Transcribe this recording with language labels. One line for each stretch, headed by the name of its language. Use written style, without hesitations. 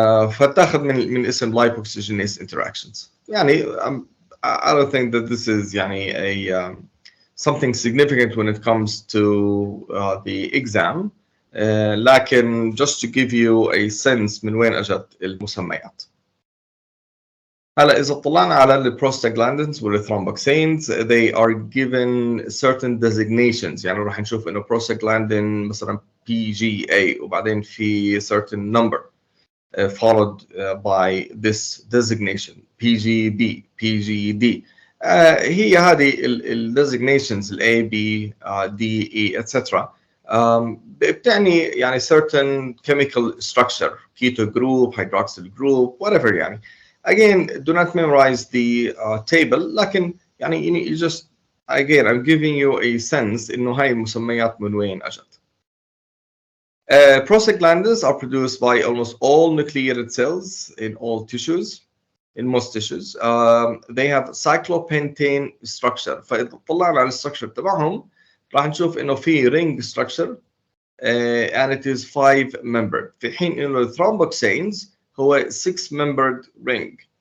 Arabic: فتاخذ من اسم lipoxygenase interactions.
English: يعني I don't think that this is يعني a something significant when it comes to the exam. لكن just to give you a sense
Arabic: من وين اجت
English: المسميات.
Arabic: هلا إذا طلعنا على البروستاجلاندينز والثرومبوكسينز
English: they are given certain designations.
Arabic: يعني راح نشوف إنه
English: prostaglandin مثلا PGA وبعدين في certain number followed by this designation PGB PGD.
Arabic: هي هذه designations A B D E etc. بتعني يعني
English: certain chemical structure keto group hydroxyl group whatever يعني. Again, do not memorize the table
Arabic: لكن يعني
English: you just again I'm giving you a sense
Arabic: إنه هاي المسميات من وين أجت.
English: Prostaglandins are produced by almost all nucleated cells in all tissues, in most tissues. They have cyclopentane structure.
Arabic: فإذا طلعنا على الستركشر تبعهم راح نشوف إنه في
English: ring structure and it is 5-membered.
Arabic: في حين إنه thromboxanes هو 6-membered ring.